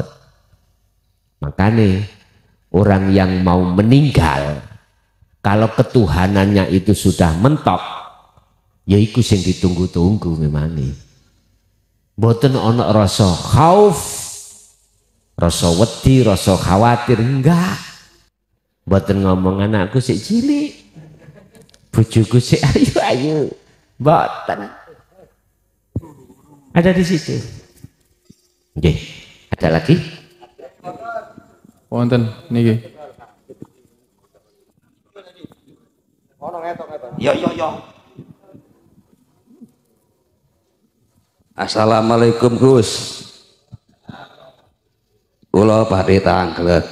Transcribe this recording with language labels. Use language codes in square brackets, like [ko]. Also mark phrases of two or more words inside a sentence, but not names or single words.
[id] Makanya orang yang mau meninggal, kalau ketuhanannya itu sudah mentok, [jv] ya iku sing ditunggu-tunggu [id] memang nih. [jv] Mboten ana rasa khauf, rasa wedi, [id] rasa khawatir, enggak. [jv] Mboten ngomong anakku sik cilik, bojoku sik ayu-ayu, mboten. [id] Ada di situ. Nggih, ada lagi? [jv] Wonten niki. Yo. Assalamualaikum Gus. Kula badhe tanglet.